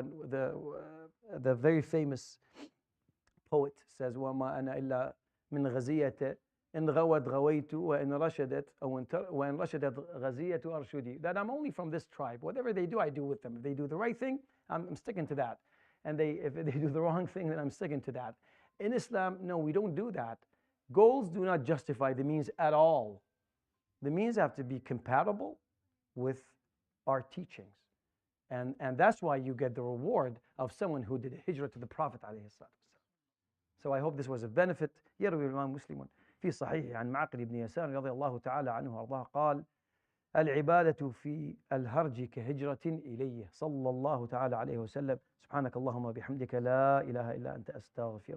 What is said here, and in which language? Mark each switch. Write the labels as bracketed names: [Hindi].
[English] The very famous poet says, [Arabic] وَمَا أَنَا إِلَّا مِنْ غَزِيَّةٍ إِنْ غَوَتْ غَوَيْتُ وَإِنْ رَشَدَتْ وَإِنْ رَشَدَتْ غَزِيَّةُ أَرْشُدِي. [English] That I'm only from this tribe. Whatever they do, I do with them. If they do the right thing, I'm sticking to that. And if they do the wrong thing, then I'm sticking to that. In Islam, no, we don't do that. Goals do not justify the means at all. The means have to be compatible with our teachings. And that's why you get the reward of someone who did a hijrah to the Prophet ﷺ. So I hope this was a benefit. [Arabic] يروي الإمام مسلم في صحيح عن معقل بن يسار رضي الله تعالى عنه وأرضاه قال: العبادة في الهرج كهجرة إليه، صلى الله تعالى عليه وسلم. سبحانك اللهم وبحمدك، لا إله إلا أنت، أستغفرك.